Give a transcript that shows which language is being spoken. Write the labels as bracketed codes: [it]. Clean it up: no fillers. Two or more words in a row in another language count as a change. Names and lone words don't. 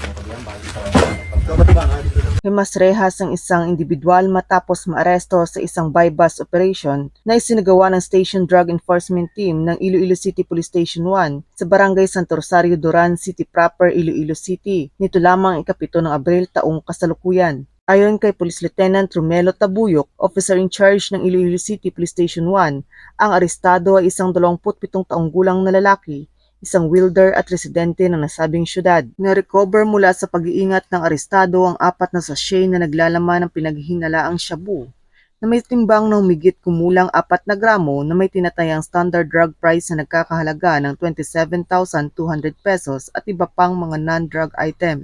[tl] Himas rehas ang isang individual matapos maaresto sa isang [en] buy-bust operation [tl] na isinagawa ng Station Drug Enforcement Team ng Iloilo City Police Station 1 sa Barangay Santo Rosario, Duran City Proper, Iloilo City. Nito lamang ika-7 ng Abril taong kasalukuyan. Ayon kay Police Lieutenant Romelo Tabuyok, [en] Officer in Charge [tl] ng Iloilo City Police Station 1, ang arestado ay isang 27 taong gulang na lalaki, isang welder at residente ng nasabing syudad. Na-recover mula sa pag-iingat ng arestado ang 4 na sachet na naglalaman ng pinaghihinalaang shabu na may timbang na humigit kumulang 4 na gramo na may tinatayang [en] standard drug price [tl] na nagkakahalaga ng 27,200 pesos at iba pang mga [en] non-drug items.